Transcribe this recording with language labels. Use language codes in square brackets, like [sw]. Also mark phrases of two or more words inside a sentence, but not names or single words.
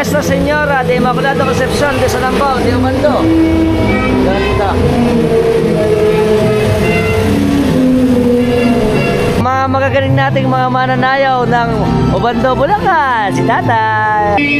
[tl] Nuestra Señora de Inmaculada Concepción de San Ambao de Ubando. Ganda. Mga magagaling nating mga mananayaw ng Ubando, Bulacan, si Tatay.